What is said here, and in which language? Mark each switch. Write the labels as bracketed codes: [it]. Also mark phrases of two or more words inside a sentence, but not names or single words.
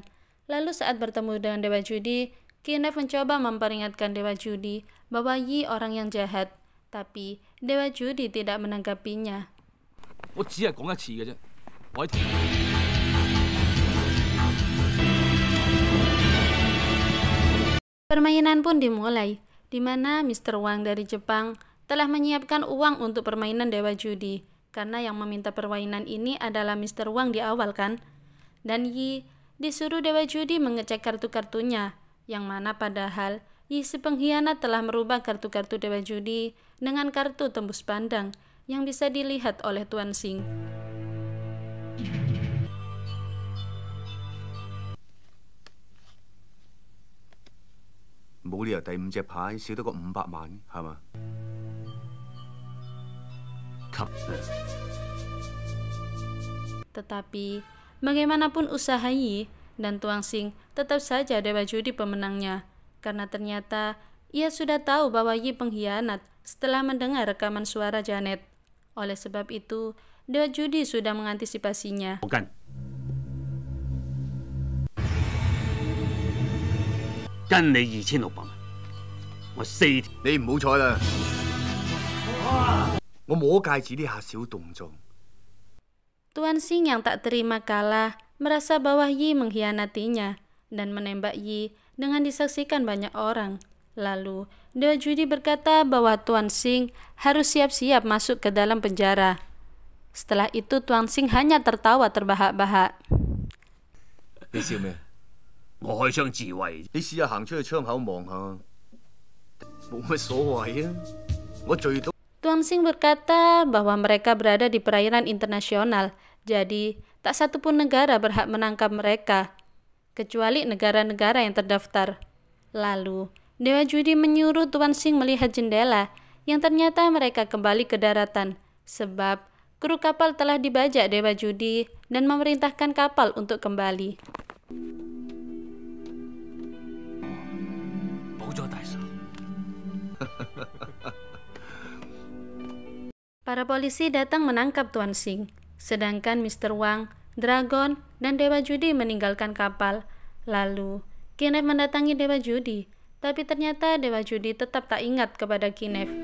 [id] Lalu saat bertemu dengan Dewa Judi, Kinev mencoba memperingatkan Dewa Judi bahwa Yi orang yang jahat, tapi Dewa Judi tidak menanggapinya. [yue] 我只係講一次嘅啫，我喺。 [id] Permainan pun dimulai, di mana Mr. Wang dari Jepang telah menyiapkan uang untuk permainan Dewa Judi, karena yang meminta permainan ini adalah Mr. Wang di awal kan? Dan Yi disuruh Dewa Judi mengecek kartu-kartunya, yang mana padahal Yi si pengkhianat telah merubah kartu-kartu Dewa Judi dengan kartu tembus pandang yang bisa dilihat oleh Tuan Xing. [yue] 冇理由第5隻牌少得個500萬，係嘛？ [id] Tetapi, bagaimanapun usaha Yi dan Tuan Xing, tetap saja Dewa Judi pemenangnya. Karena ternyata, ia sudah tahu bahwa Yi pengkhianat setelah mendengar rekaman suara Janet. Oleh sebab itu, Dewa Judi sudah mengantisipasinya. [yue] 我跟。跟你2600萬，我4條。你唔好彩啦！我摸戒指呢下小動作。 [id] Tuan Xing yang tak terima kalah merasa bahwa Yi mengkhianatinya dan menembak Yi dengan disaksikan banyak orang. Lalu, Dewa Judi berkata bahwa Tuan Xing harus siap-siap masuk ke dalam penjara. Setelah itu, Tuan Xing hanya tertawa terbahak-bahak. [yue] 你笑咩？我開槍自衛。你試下行出去窗口望下，冇乜所謂啊！我最多。 [id] Tuan Xing berkata bahwa mereka berada di perairan internasional, jadi tak satupun negara berhak menangkap mereka, kecuali negara-negara yang terdaftar. Lalu, Dewa Judi menyuruh Tuan Xing melihat jendela, yang ternyata mereka kembali ke daratan, sebab kru kapal telah dibajak Dewa Judi dan memerintahkan kapal untuk kembali. [yue] 保咗大手。 [id] Para polisi datang menangkap Tuan Xing, sedangkan Mr. Wang, Dragon, dan Dewa Judi meninggalkan kapal. Lalu, Kinev mendatangi Dewa Judi, tapi ternyata Dewa Judi tetap tak ingat kepada Kinev.